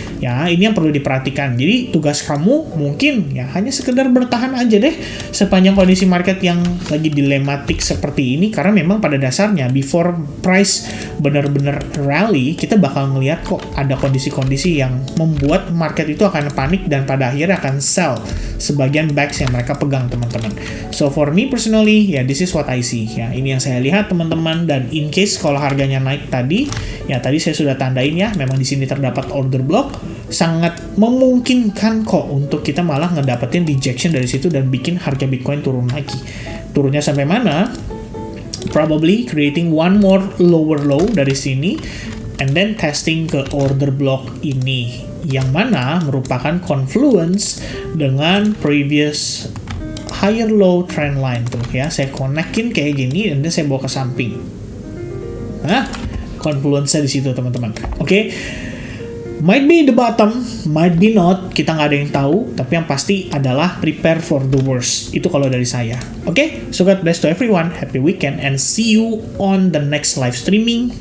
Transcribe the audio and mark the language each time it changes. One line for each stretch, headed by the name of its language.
Indonesian: Ya, ini yang perlu diperhatikan. Jadi, tugas kamu mungkin ya hanya sekedar bertahan aja deh sepanjang kondisi market yang lagi dilematik seperti ini, karena memang pada dasarnya
English: before price
Indonesian: benar-benar rally, kita bakal ngelihat kok ada kondisi-kondisi yang membuat market itu akan panik dan pada akhirnya akan sell sebagian bags yang mereka pegang, teman-teman.
English: So for me personally, ya this is what I see.
Indonesian: Ya, ini yang saya lihat, teman-teman, dan in case kalau harganya naik tadi, ya tadi saya sudah tandain ya, memang di sini terdapat order block, sangat memungkinkan kok untuk kita malah ngedapetin rejection dari situ dan bikin harga Bitcoin turun lagi. Turunnya sampai mana?
English: Probably creating one more lower low
Indonesian: dari sini
English: and then testing ke order block ini,
Indonesian: yang mana merupakan
English: confluence dengan previous higher low trend line tuh ya.
Indonesian: Saya connectin kayak gini dan saya bawa ke samping. Confluence-nya di situ, teman-teman. Oke.
English: Might be the bottom, might be not,
Indonesian: kita nggak ada yang tahu, tapi yang pasti adalah
English: prepare for the worst.
Indonesian: Itu kalau dari saya.
English: Oke, so God bless to everyone, happy weekend, and see you on the next live streaming.